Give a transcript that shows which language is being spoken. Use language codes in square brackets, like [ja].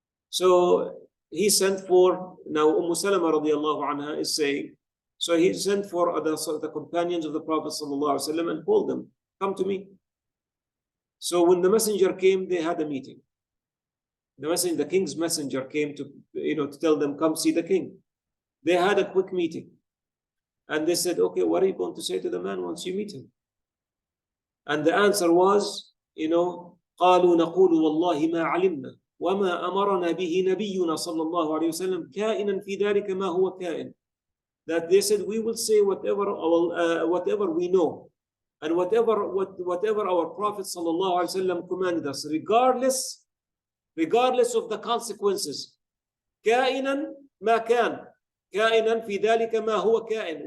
[en] So he sent for, now Salama radiallahu anha is saying, so he sent for the companions of the Prophet sallallahu alaihi wasallam and called them, come to me. So when the messenger came, they had a meeting. The king's messenger came to tell them, come see the king. They had a quick meeting. And they said, okay, what are you going to say to the man once you meet him? And the answer was, [ar] قالوا نقول والله ما علمنا وما أمرنا به نبينا صلى الله عليه وسلم كائنا في ذلك ما هو كائن. [en] That they said, we will say whatever we know and whatever our Prophet صلى الله عليه وسلم commanded us, regardless of the consequences. [ar] كائنا ما كان. كائنا في ذلك ما هو كائن.